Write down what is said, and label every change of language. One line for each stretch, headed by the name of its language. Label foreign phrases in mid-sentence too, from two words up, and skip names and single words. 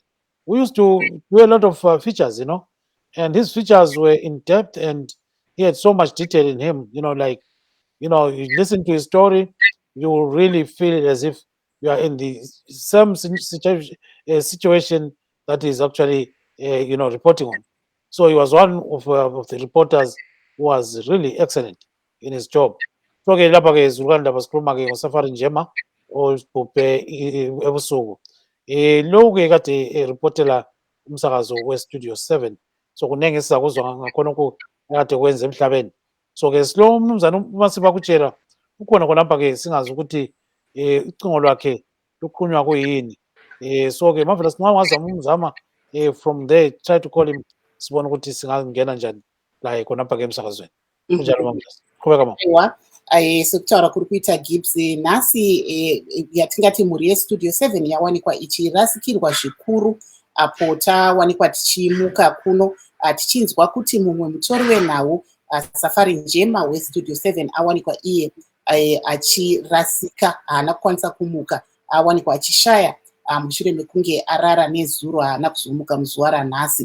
English: We used to do a lot of features, and his features were in depth, and he had so much detail in him, like you listen to his story, you will really feel as if you are in the same situation that is actually, reporting on. So he was one of the reporters who was really excellent in his job.
North Ndebele: So ke lapha ke izilukanda basikhuluma ke ngosafari njema obhubhe ebusuku. Lo ke kade reportela umsakazo weStudio 7. So kunenge esizakuzwa ngakhonokho akade kwenza emhlabeni. So ke silo mnumzana uMasimba Kuchera ukhona khonapha ke singazi ukuthi ucingo lwakhe luqhunywa kuyini. So ke marvelous nxa ungazama umzama
English: from there try to call him
North Ndebele: sibone ukuthi singangena njani laye khonapha ke emsakazweni. Kunjalo marvelous. Qhubeka mama.
Shona: Aiwa, sekutaura kuri kuita Gibbs nhasi yatingati mhuri yeStudio 7 yawanikwa ichirasikirwa zvikuru apo tawanikwa tichimuka kuno tichinzwa kuti mumwe mutori wenhau Safari Njema weStudio 7 awanikwa iye achirasika, haana kukwanisa kumuka, awanikwa achishaya mushure mekunge arara nezuro, haana kuzomuka muzuva ranhasi.